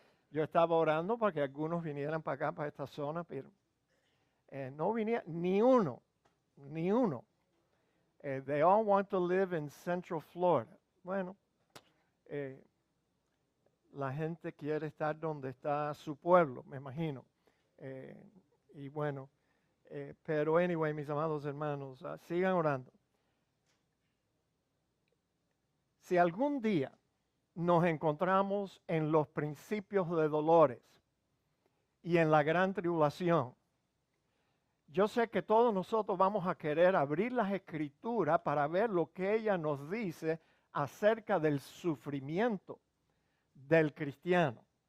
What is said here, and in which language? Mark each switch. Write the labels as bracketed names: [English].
[Spanish] Yo estaba orando para que algunos vinieran para acá, para esta zona, pero no venía ni uno. [English] They all want to live in Central Florida. [Spanish] Bueno, la gente quiere estar donde está su pueblo, me imagino. Y bueno, pero anyway, mis amados hermanos, sigan orando. Si algún día nos encontramos en los principios de dolores y en la gran tribulación, yo sé que todos nosotros vamos a querer abrir las escrituras para ver lo que ella nos dice acerca del sufrimiento del cristiano.